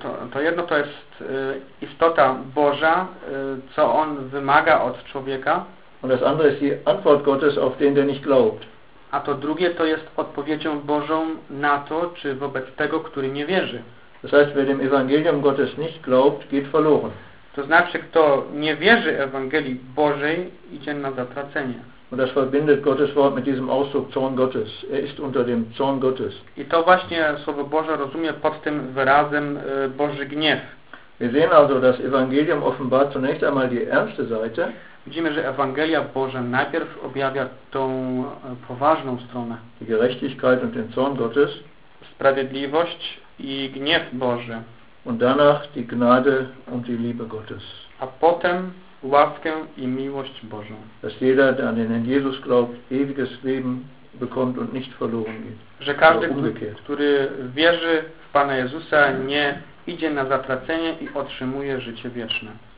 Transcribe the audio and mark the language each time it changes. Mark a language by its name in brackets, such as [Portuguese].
[Polish] To jedno jest istota Boża, co on wymaga od człowieka. [German] Und das andere ist die Antwort Gottes auf den, der nicht glaubt. [Polish] A to drugie to jest odpowiedzią Bożą na to, czy wobec tego, który nie wierzy. [German] Das heißt, wer dem Evangelium Gottes nicht glaubt, geht verloren. [Polish] To znaczy, kto nie wierzy Ewangelii Bożej, idzie na zatracenie. [German] Und das verbindet Gottes Wort mit diesem Ausdruck Zorn Gottes. Er ist unter dem Zorn Gottes. [Polish] I to właśnie Słowo Boże rozumie pod tym wyrazem Boży gniew. [German] Wir sehen also, das Evangelium offenbart zunächst einmal die ernste Seite. [Polish] Widzimy, że Ewangelia Boża najpierw objawia tą poważną stronę. [German] Die Gerechtigkeit und den Zorn Gottes. [Polish] Sprawiedliwość i gniew Boży. [German] Und danach die Gnade und die Liebe Gottes. [Polish] A potem łaskę i miłość Bożą. [German] Dass jeder, der an den Jesus glaubt, ewiges Leben bekommt und nicht verloren geht. [Polish] Że każdy, który wierzy w Pana Jezusa, nie idzie na zatracenie i otrzymuje życie wieczne.